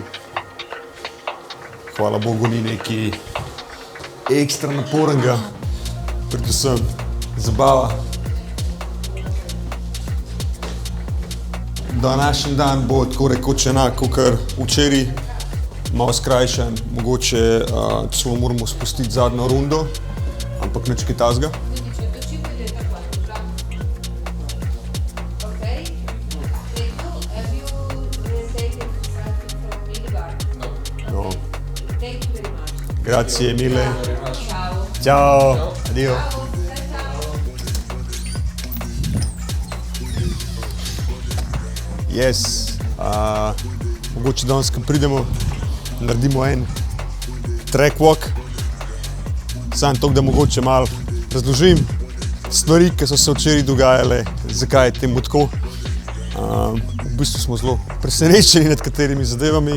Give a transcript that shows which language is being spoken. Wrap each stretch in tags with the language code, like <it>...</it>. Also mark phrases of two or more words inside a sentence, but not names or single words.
<sl>Hvala Bogu, ni neki ekstra naporenega, predvsem zabava. Današnji dan bo tako rekoč enak, kakor včeraj, malo skrajšan, mogoče celo moramo spustiti zadnjo rundo, ampak nič kaj takega. No.</sl> <it>Grazie mille. Ciao. Addio.</it> <en>Yes.</en> <sl>Mogoče danes, ko pridemo, naredimo en</sl> <en>track walk.</en> <sl>Samo to, da mogoče malo razložim stvari, ki so se včeraj dogajale, zakaj je temu tako. V bistvu smo zelo presenečeni nad katerimi zadevami.</sl>